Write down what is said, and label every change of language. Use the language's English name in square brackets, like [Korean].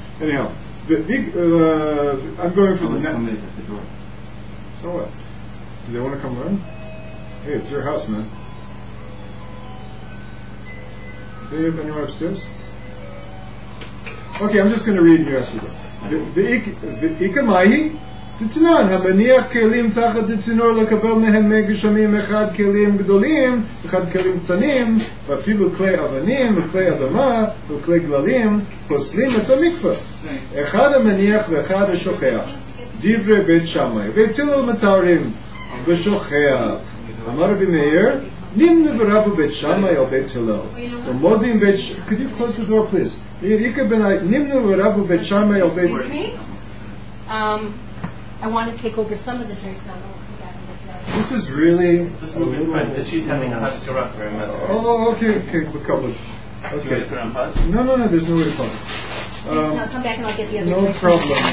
[English] Anyhow, I'm going for the net. Somebody's at the door. So what? Do they want to come around? Hey, it's your house, man. Do you have anyone upstairs? Okay, I'm just going to read and you answer them. [Hebrew] Ikamahi תתנן, המניח כלים תחת הצינור לקבל מהם מי גשמים, אחד כלים גדולים, אחד כלים קטנים, ואפילו כלי אבנים וכלי אדמה וכלי גללים, פוסלים את המקווה. אחד המניח ואחד השוכח. דברי בית שמאי, והטילו מטהרים ושוכח. אמר רבי מאיר, נמנו ורבו בית שמאי על בית הלל. ומודים בית... [English] Could you close the door, please? [Hebrew] נמנו ורבו בית שמאי על בית... [English] Excuse me? I want to take over some of the drinks now. This is really... This will be fun. She's having a haskara for her mother. Oh, okay, covered. Okay. Do you want to put on pause? No, there's no way to pause. Now come back and I'll get the other no drinks. problem.